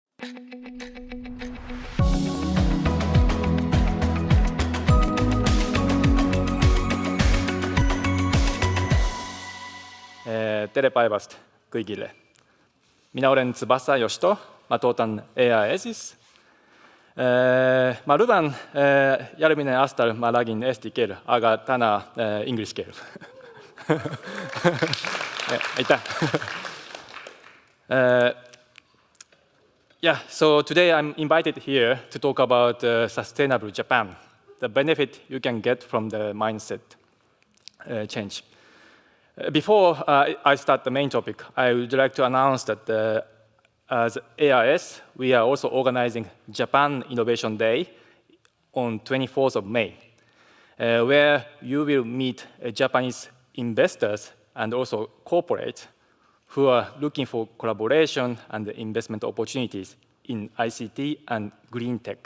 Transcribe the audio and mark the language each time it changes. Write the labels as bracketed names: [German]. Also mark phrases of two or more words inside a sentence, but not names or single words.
[Estonian] Tere päevast kõigile. Mina olen Tsubasa Yoshito, ma töötan EASis. Ma luban, järgmine aastal ma räägin eesti keel, aga täna inglise keel. Aitäh. [English] So today I'm invited here to talk about sustainable Japan, the benefit you can get from the mindset change. Before I start the main topic, I would like to announce that as EAS, we are also organizing Japan Innovation Day on 24th of May, where you will meet Japanese investors and also corporates who are looking for collaboration and investment opportunities in ICT and green tech.